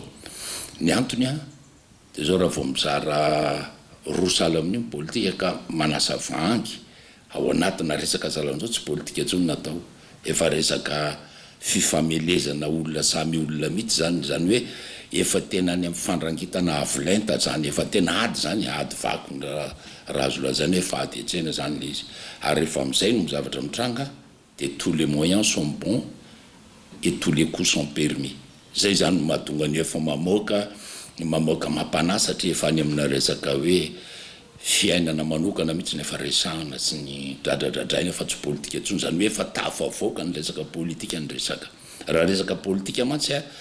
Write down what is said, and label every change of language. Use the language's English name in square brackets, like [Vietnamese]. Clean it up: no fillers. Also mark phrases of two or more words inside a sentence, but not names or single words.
[Malagasy] Ny antony dia zao raha vao mizara roa sala amin'io politika ka manasa vahangy ao anatina resaka zalan'izao tsy politika tsony natao efa resaka fifamelezana olona samy olona mihitsy zany hoe efa tena any amin'ny fandrangitana avolenta zany efa tena ady zany ady vaky raha azo lazany hoe fady etsena zany le izy ary rehefa amin'izay no zavatra mitranga dia [French] tous les moyens sont bons et tous les coups sont permis. [Malagasy] Zay zany mahatonga ny efa mamoaka mampana satria efa any amina resaka hoe fiainana manokana mihitsy ny efa resahana sy ny dradradradraina fa tsy politika tsony zany hoe efa tafavoaka ny resaka politika ny resaka raha resaka politika mantsy